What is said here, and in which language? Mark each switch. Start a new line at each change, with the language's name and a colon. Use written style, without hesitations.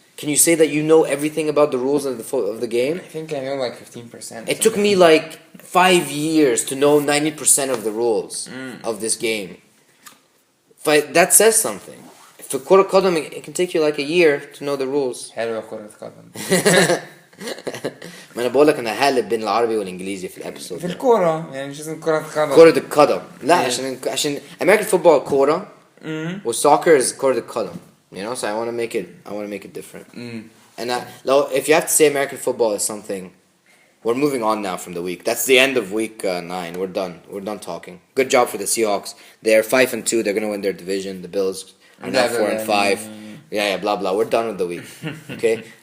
English: Can you say that you know everything about the rules of the game? I think I know like 15%. It took me like 5 years to know 90% of the rules of this game. That says something. For كرة قدم, it can take you like a year to know the rules.
Arabic: حلوة كرة قدم. ما انا بقول لك انا هقلب بين العربي والانجليزي في الابيسود. في الكورة يعني مش لازم كرة قدم. كرة القدم. لا عشان
English: American football
Arabic: كورة والsoccer is كرة القدم.
English: You know, so I want to make it different. And if you have to say American football is something, we're moving on now from the week. That's the end of week 9. We're done. We're done talking. Good job for the Seahawks. They're 5-2. They're gonna win their division. The Bills are now 4-5. Yeah, blah blah. We're done with the week. Okay.